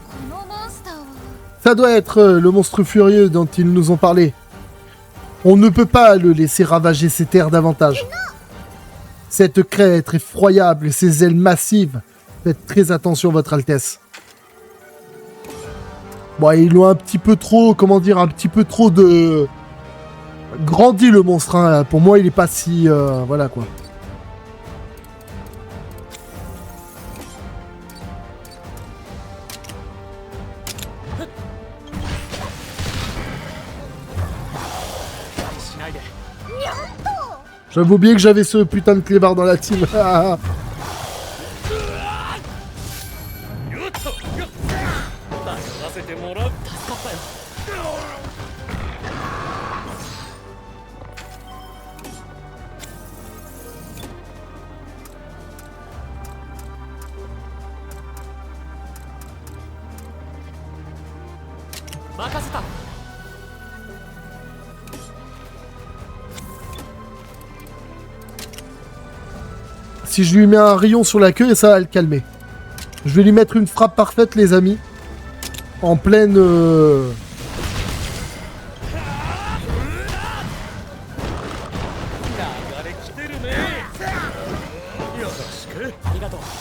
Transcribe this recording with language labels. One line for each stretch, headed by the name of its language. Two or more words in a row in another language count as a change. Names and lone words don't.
Japanese: のモンスターは
French: Ça doit être le monstre furieux dont ils nous ont parlé. On ne peut pas le laisser ravager ces terres davantage. Cette crête effroyable et ses ailes massives. Faites très attention, Votre Altesse. Bon, ils l'ont un petit peu trop, comment dire, un petit peu trop de... grandi le monstre, hein. Pour moi, il est pas si... voilà, quoi. J'avais oublié que j'avais ce putain de clébard dans la team.
Japanese: よっとよっ迷わせてもらう。助かったよ。任せた。
French: Si je lui mets un rayon sur la queue, ça va le calmer. Je vais lui mettre une frappe parfaite, les amis. En pleine...
Japanese: 流れ来てるね。よろしく。ありがとう。